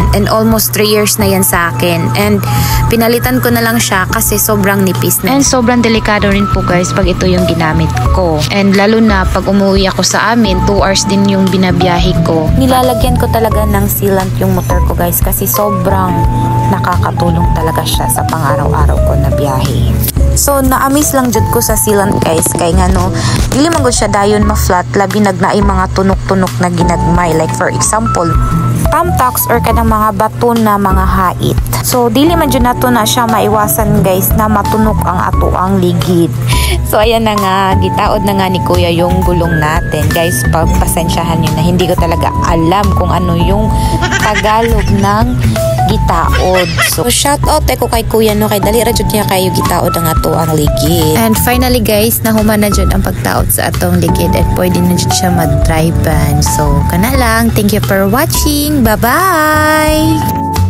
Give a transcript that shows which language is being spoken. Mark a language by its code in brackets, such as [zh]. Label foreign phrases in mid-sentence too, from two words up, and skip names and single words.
[en] And almost 3 years [tl] na yan sa akin. And pinalitan ko na lang siya kasi sobrang nipis na. And sobrang delikado rin po guys pag ito yung ginamit ko. And lalo na pag umuwi ako sa amin, 2 hours din yung binabiyahe ko. Nilalagyan ko talaga ng sealant yung motor ko guys kasi sobrang nakakatulong talaga siya sa pang-araw-araw ko na biyahe. [ceb] So na-amaze lang jud ko sa sealant guys kay nga no dili man gud siya dayon ma-flat labi nagnaay mga tunok-tunok na ginagmay, [en] like for example tamtax or [ceb] kanang mga bato na mga hait. So dili man jud nato na siya maiwasan guys na matunok ang ato ang ligid. [tl] So ayan na nga, gitaod na nga ni Kuya yung gulong natin guys. Pagpasensyahan nyo na hindi ko talaga alam kung ano yung Tagalog ng gitaod. [ceb] So [en] shout out [ceb] ko kay Kuya no kay dali ra jud niya kayo gitaod ang ato ang ligid. [en] And finally [ceb] guys, nahuman na jud ang pagtaod sa atong ligid at pwede na jud siya mag-dry ban. So kana lang, [en] thank you for watching. Bye-bye.